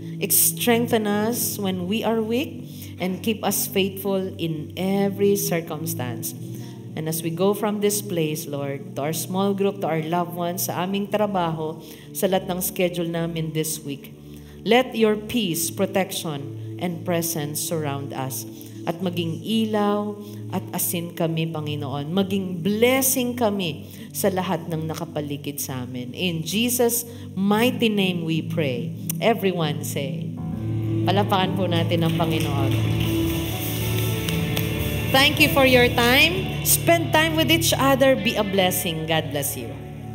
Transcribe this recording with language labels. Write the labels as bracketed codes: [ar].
[en] Strengthen us when we are weak and keep us faithful in every circumstance. And as we go from this place, Lord, to our small group, to our loved ones, [tl] sa aming trabaho, sa lahat ng schedule namin [en] this week, let your peace, protection, and presence surround us. [tl] At maging ilaw at asin kami, Panginoon. Maging blessing kami sa lahat ng nakapaligid sa amin. [en] In Jesus' mighty name we pray. Everyone say, [tl] palapakan po natin ang Panginoon. [en] Thank you for your time. Spend time with each other. Be a blessing. God bless you.